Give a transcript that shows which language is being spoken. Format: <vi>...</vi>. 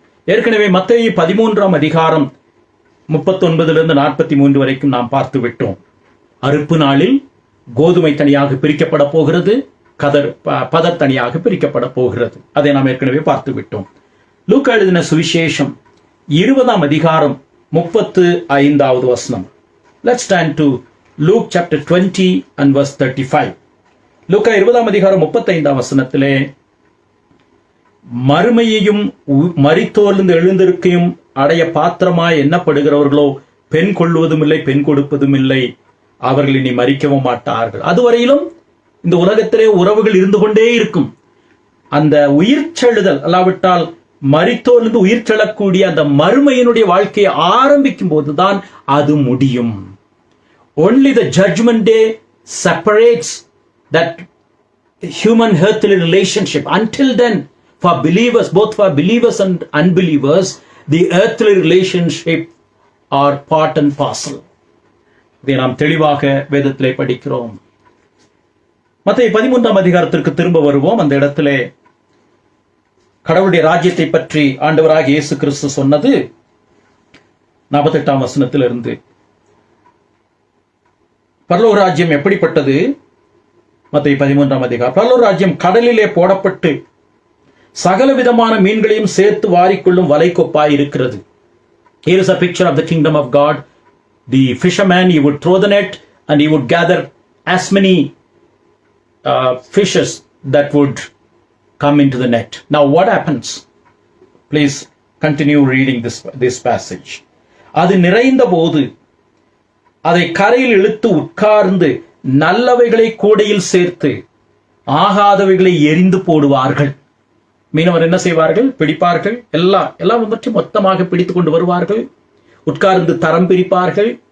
<ta>ஏற்கனவே மத்தேயு 13ஆம் அதிகாரம் 39-43 வரைக்கும் நாம் பார்த்து விட்டோம். அறுப்பு நாளில் கோதுமை தனியாக பிரிக்கப்பட போகிறது, பதர் தனியாக பிரிக்கப்பட போகிறது. அதை நாம் ஏற்கனவே பார்த்து விட்டோம். லூக்கா எழுதின சுவிசேஷம் 20ஆம் அதிகாரம் 35வது வசனம்.</ta> <en>Let's turn to Luke chapter 20 and verse 35.</en> <ta>லூக்கா 20ஆம் அதிகாரம் 35ஆம் வசனத்திலே, மறுமையையும் மரித்தோர்ந்து எழுந்திருக்கையும் அடைய பாத்திரமாய் எண்ணப்படுகிறவர்களோ பெண் கொள்வதும் இல்லை, பெண் கொடுப்பதும் இல்லை. அவர்கள் இனி மரிக்கவும் மாட்டார்கள். அதுவரையிலும் இந்த உலகத்திலே உறவுகள் இருந்து கொண்டே இருக்கும். அந்த உயிர் செழுதல் அல்லாவிட்டால் மரித்தோர்ந்து உயிர் செல்லக்கூடிய அந்த மறுமையினுடைய வாழ்க்கையை ஆரம்பிக்கும் போதுதான் அது முடியும்.</ta> <en>Only the judgment day separates that human earthly relationship. Until then, for believers, both for believers and unbelievers, the earthly relationship are part and parcel.</en> <ta>இதை நாம் தெளிவாக வேதத்திலே படிக்கிறோம். மத்தேயு 13ஆம் அதிகாரத்திற்கு திரும்ப வருவோம். அந்த இடத்திலே கடவுளுடைய ராஜ்யத்தை பற்றி ஆண்டவராகிய இயேசு கிறிஸ்து சொன்னது 48ஆம் வசனத்திலிருந்து. பரலோக ராஜ்யம் எப்படிப்பட்டது? மத்தேயு 13ஆம் அதிகாரம். பரலோக ராஜ்யம் கடலிலே போடப்பட்டு சகல விதமான மீன்களையும் சேர்த்து வாரிக்கொள்ளும் வலைக்கொப்பாய் இருக்கிறது.</ta> <en>Here is a picture of the kingdom of God. The fisherman, he would throw the net and he would gather as many fishes that would come into the net. Now what happens? Please continue reading this passage.</en> <ta>அது நிறைந்த போது அதை கரையில் இழுத்து உட்கார்ந்து நல்லவைகளை கூடையில் சேர்த்து ஆகாதவைகளை எரிந்து போடுவார்கள். மீனவர் என்ன செய்வார்கள்? பிடிப்பார்கள். எல்லாம் பற்றி மொத்தமாக பிடித்துக் கொண்டு வருவார்கள். உட்கார்ந்து தரம் பிரிப்பார்கள்.</ta>